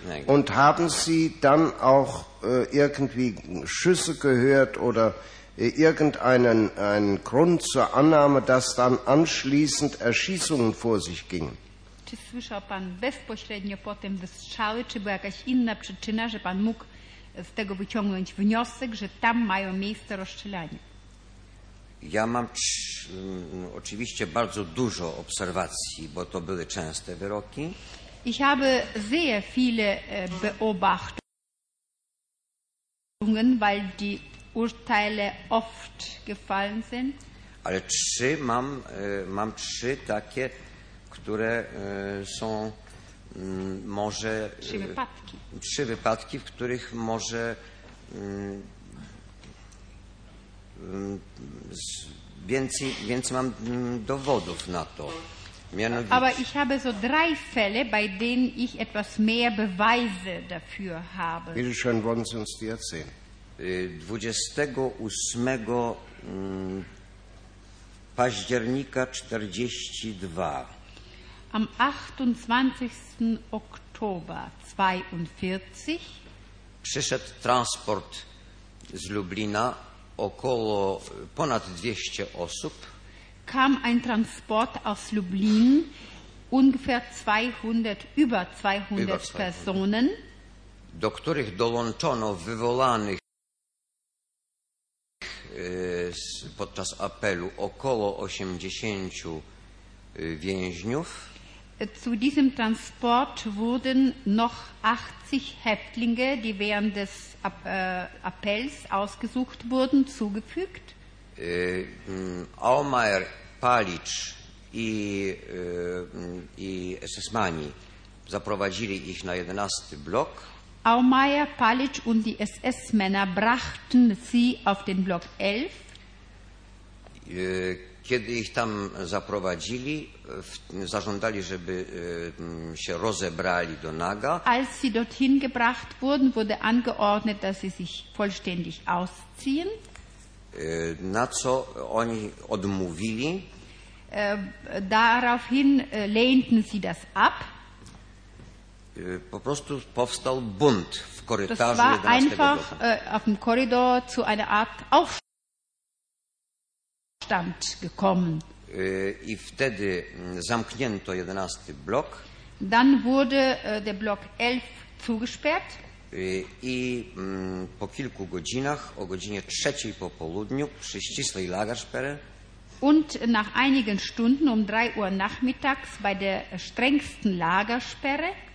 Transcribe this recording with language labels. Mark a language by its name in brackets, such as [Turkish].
[German] Und haben Sie dann auch irgendwie Schüsse gehört oder irgendeinen Grund zur Annahme, dass dann anschließend Erschießungen vor sich gingen? [Polish] Czy słyszał pan bezpośrednio potem wystrzały, czy była jakaś inna przyczyna, że pan mógł z tego wyciągnąć wniosek, że tam mają miejsce rozstrzelanie? Ja mam oczywiście bardzo dużo obserwacji, bo to były częste wyroki. [German] Ich habe sehr viele Beobachtungen, weil die Urteile oft gefallen sind. [Polish] Ale mam trzy takie, które są może trzy wypadki, w których może więcej mam dowodów na to. Mianowicie, [German] aber ich habe so drei Fälle, bei denen ich etwas mehr Beweise dafür habe. Bitte schön, wollen Sie uns die erzählen? [Polish] 28 października 42. [German] Am 28. Oktober 42 [Polish] przyszedł transport z Lublina, około ponad 200 osób. [German] Kam ein Transport aus Lublin, ungefähr 200, über 200 Personen. [Polish] Do których dołączono wywołanych podczas apelu około 80 więźniów. [German] Zu diesem Transport wurden noch 80 Häftlinge, die während des Appells ausgesucht wurden, zugefügt. [Polish] Aumeier, Palic i SS-Mani zaprowadzili ich na 11. Block. [German] Aumeier, Palic und die SS-Männer brachten sie auf den Block 11. [Polish] Kiedy ich tam zaprowadzili, zażądali, żeby się rozebrali do naga. [German] Als sie dorthin gebracht wurden, wurde angeordnet, dass sie sich vollständig ausziehen. [Polish] Na co oni odmówili? [German] daraufhin lehnten sie das ab. [Polish] Po prostu powstał bunt w korytarzu 11. [German] Das war einfach auf dem Korridor zu einer Art Aufstand gekommen. [Polish] I wtedy zamknięto 11. Blok. [German] Dann wurde der Block 11 zugesperrt. [Polish] I po kilku godzinach, o godzinie 3 po południu, przy ścisłej Lagersperre. [German] Und nach einigen Stunden um 3 Uhr nachmittags bei der strengsten Lagersperre